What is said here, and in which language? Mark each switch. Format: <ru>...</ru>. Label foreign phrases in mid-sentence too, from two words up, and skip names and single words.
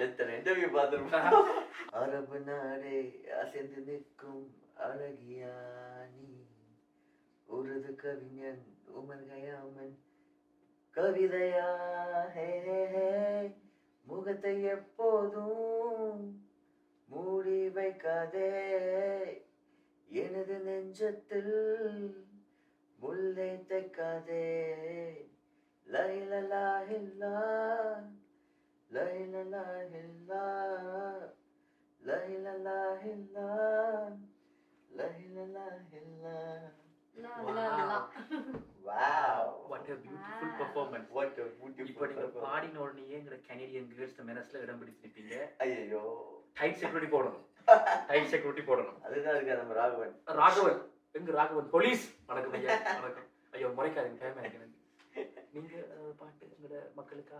<ta>எத்தனை இன்டர்வியூ பார்த்துருப்போம். அரபு நாடே அசைந்து நிற்கும் அழகியானி, உருது கவிஞன் உமர் கயாமன் கவிதையா ஹே முகத்தை எப்போதும் மூடி வைக்காதே, எனது நெஞ்சத்தில் முல்லை தைக்காதே,</ta> <ar>لا إله إلا لا إله إلا لا إله إلا لا إله إلا.</ar> <en>Wow. What a beautiful performance. What a</en> <ta>இப்போ</ta> <en>beautiful</en> <ta>நீங்க</ta> <en>performance.</en> <ta>பாடின உடனே எங்க</ta> <en>Canadian girls</en> <ta>மனசுல இடம் பிடிச்சிருப்பீங்க. ஐயோ</ta> <en>tight security</en> <ta>போடணும்.</ta> <en>tight security</en> <ta>போடணும். அதுதான் இருக்கு நம்ம ராகவன். ராகவன் எங்க ராகவன் போலீஸ் வணக்கம் ஐயா வணக்கம். ஐயோ முறைக்காதீங்க டைம் எனக்கு. நீங்க பாட்டு எங்கட மக்களுக்காக.</ta>